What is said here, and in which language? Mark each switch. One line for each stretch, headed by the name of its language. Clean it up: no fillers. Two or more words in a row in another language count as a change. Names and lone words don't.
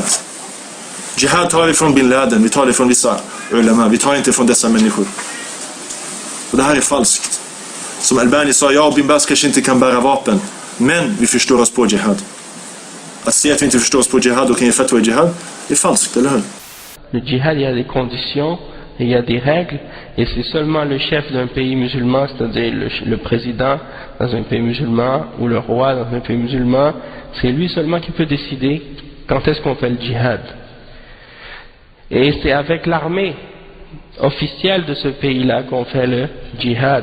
Swedish: Jihad tar vi från Bin Laden. Vi tar det från vissa ulama. Vi tar inte från dessa människor. Och det här är falskt. Som Albani sa, ja, Bin Baz kanske inte kan bära vapen, men vi förstår oss på jihad. Att säga att vi inte förstår oss på jihad och kan ge fatwa i jihad är falskt, eller hur?
French: Le djihad, il y a des conditions, il y a des règles, et c'est seulement le chef d'un pays musulman, c'est-à-dire le président dans un pays musulman, ou le roi dans un pays musulman, c'est lui seulement qui peut décider quand est-ce qu'on fait le djihad. Et c'est avec l'armée officielle de ce pays-là qu'on fait le djihad.